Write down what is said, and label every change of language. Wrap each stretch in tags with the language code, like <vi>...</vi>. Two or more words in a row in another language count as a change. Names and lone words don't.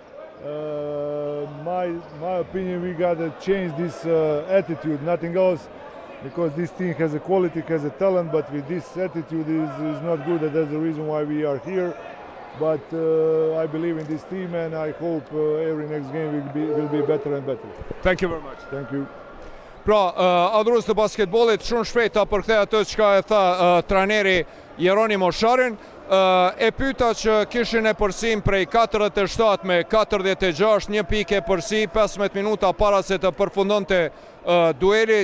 <en>My opinion, we gotta change this attitude, nothing else, because this team has a quality, has a talent, but with this attitude is not good, and that's the reason why we are here. But I believe in this team, and I hope every next game will be better and better. Thank you very much. Thank you.</en> <sq>Pra, adhurues të basketbollit shumë shpejt ta përkthej atë çka e tha trajneri Jeronimo Sharin. E pyeta që kishin e përsim prej 47 me 46, një pikë e përsi 15 minuta para se të përfundonte dueli.</sq>